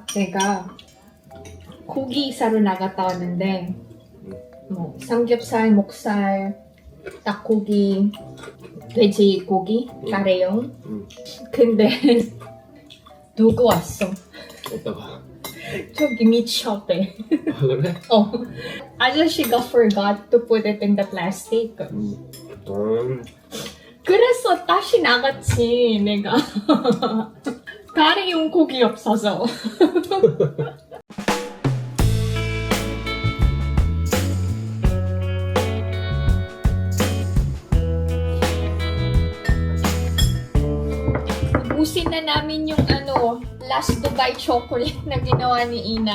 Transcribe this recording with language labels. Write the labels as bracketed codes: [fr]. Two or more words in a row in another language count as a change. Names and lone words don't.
[ko] 내가 고기 사러 나갔다왔는데 뭐 삼겹살, 목살, 닭고기, 돼지고기, 가래용. 근데 누구 왔어? 어디다가? 저기 밑샵에. 아, 그래? [en] 아저씨가 forgot to put it in the plastic. [ko] 그래서 다시 나갔지, 내가. 가래용 고기 없어서. [tl] Ubusin na namin yung last Dubai chocolate na ginawa ni Ina.